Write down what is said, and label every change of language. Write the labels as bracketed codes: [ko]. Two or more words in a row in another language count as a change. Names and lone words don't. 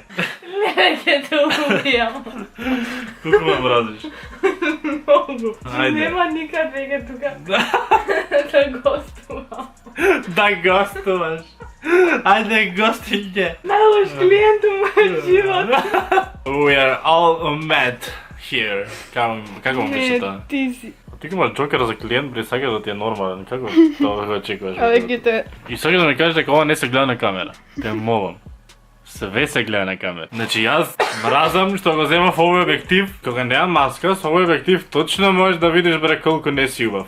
[mk] Не ќе те убијам. Колку ме мразиш? Многу. Ајде. Нема никад веќе тука да гостувам. Да гостуваш. Ајде гостинје. Најлош клиент у мојот живот. [en] We are all mad here. [mk] Како му беше тоа? Не, ти си. Ти имаш Джокер за клиент, бре, сакаш да ти е нормален. Како тоа го очекуваш? Абе, ги те... И сакаш да ми кажеш дека ова не се гледа на камера. Те молам. Све се гледа на камера. Значи јас мразам што го земав овој објектив, кога немам маска, со овој објектив точно можеш да видиш бре колку не си убав.